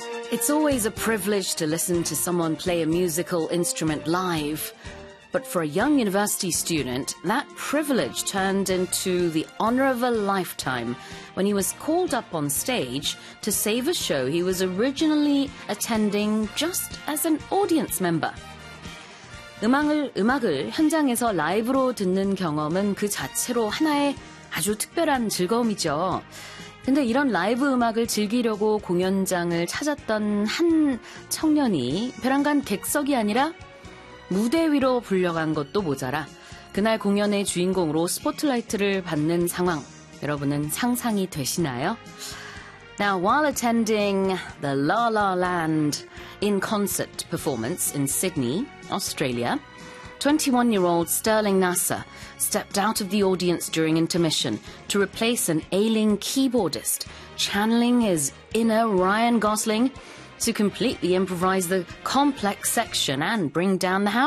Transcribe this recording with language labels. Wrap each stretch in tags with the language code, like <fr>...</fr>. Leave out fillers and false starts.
<en>It's always a privilege to listen to someone play a musical instrument live. But for a young university student, that privilege turned into the honor of a lifetime when he was called up on stage to save a show he was originally attending just as an audience member.</en> <ko>음악을 현장에서 라이브로 듣는 경험은 그 자체로 하나의 아주 특별한 즐거움이죠. 근데 이런 라이브 음악을 즐기려고 공연장을 찾았던 한 청년이 별안간 객석이 아니라 무대 위로 불려간 것도 모자라 그날 공연의 주인공으로 스포트라이트를 받는 상황, 여러분은 상상이 되시나요?</ko> <en>Now, while attending the La La Land in concert performance in Sydney, Australia, 21-year-old Sterling Nasser stepped out of the audience during intermission to replace an ailing keyboardist, channeling his inner Ryan Gosling to completely improvise the complex section and bring down the house.</en>